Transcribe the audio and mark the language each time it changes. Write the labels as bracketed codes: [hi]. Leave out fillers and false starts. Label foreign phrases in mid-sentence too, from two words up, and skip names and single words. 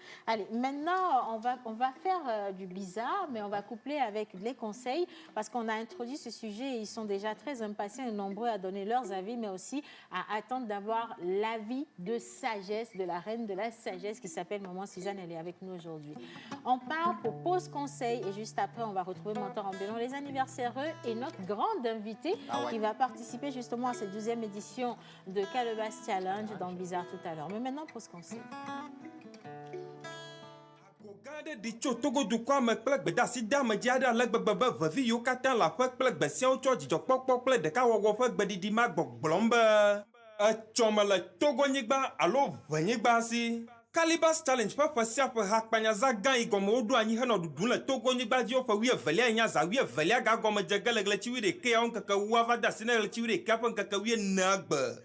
[fr] Allez, maintenant, on va faire du bizarre, mais on va coupler avec les conseils parce qu'on a introduit ce sujet et ils sont déjà très impatients et nombreux à donner leurs avis, mais aussi à attendre d'avoir l'avis de sagesse de la reine de la sagesse qui s'appelle Maman Suzanne. Elle est avec nous aujourd'hui. On part pour pause conseil et juste après, on va retrouver Mentor en Bélon, les anniversaires et notre grande invitée qui va participer justement à cette 12e édition de Calebasse Challenge dans Bizarre tout à l'heure. Mais maintenant, pause conseil. [ee] Gade di tso togo dukɔ me kple gbedasi dame dzi aɖe ale gbegbe be vevi yiwo katã le aƒe kple gbesiawo tsɔ dzidzɔkpɔkpɔ kple ɖekawɔwɔ ƒe gbeɖiɖi ma gbɔgblɔm be etsɔ me le togonyigba alo ʋenyigba si. Calebasse Challenge ƒe ƒe sia ƒe hakpanyaza gã yi gɔme woɖo anyi henɔ ɖuɖum le togonyigba dzi woƒe 12 nya za 12 ga gɔme dze ge le ɣleti 11 ŋkeke 10 va de asi ne ɣleti 11 ƒe ŋkeke 14 gbe.